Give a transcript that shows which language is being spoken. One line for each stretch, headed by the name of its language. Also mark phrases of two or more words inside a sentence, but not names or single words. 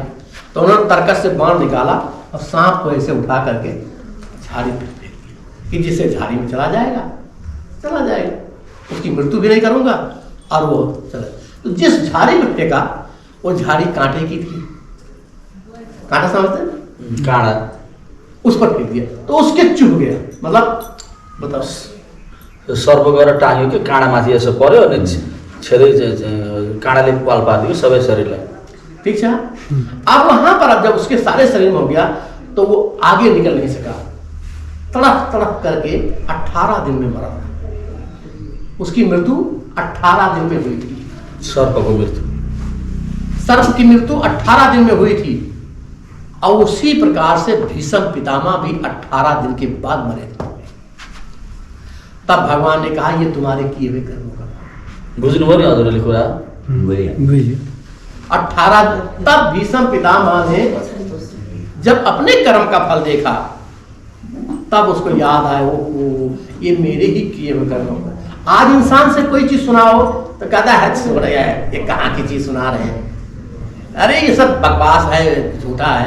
Hindi: तो उन्होंने तरकस से बाण निकाला और सांप को ऐसे उठा करके झाड़ी पे फेंक दिया कि जिससे झाड़ी में चला जाएगा, उसकी मृत्यु भी नहीं करूंगा, और वो चला। तो जिस झाड़ी में फेंका वो झाड़ी कांटे की थी, कांटा समझते हैं, कांटा, उस पर फेंक दिया तो उसके चुभ गया। मतलब बताओ,
Nepali: सर्प गएर टाँग्यो कि काँडा माथि यसो पर्यो अनि छेदै काँडाले पाल पारिदियो सबै शरीरलाई।
Hindi: ठीक है। अब वहां पर अब जब उसके सारे शरीर में हो गया तो वो आगे निकल नहीं सका, तड़प तड़प करके 18 दिन में मरा। उसकी मृत्यु 18 दिन में हुई थी।
Nepali: सर्प को मृत्यु,
Hindi: सर्प की मृत्यु 18 दिन में हुई थी, और उसी प्रकार से भीष्म पितामह भी 18 दिन के बाद मरे थे। तब भगवान ने कहा ये तुम्हारे किए हुए कर्मों का।
Nepali: बुझ्नुभयो नि हजुरले कुरा? 18।
Hindi: तब भीष्म पितामह ने जब अपने कर्म का फल देखा, तब उसको याद आया वो ये मेरे ही किए हुए कर्मों का। आज इंसान से कोई चीज सुनाओ तो कहता है हो रहा है, ये कहाँ की चीज सुना रहे हैं, अरे ये सब बकवास है, झूठा है।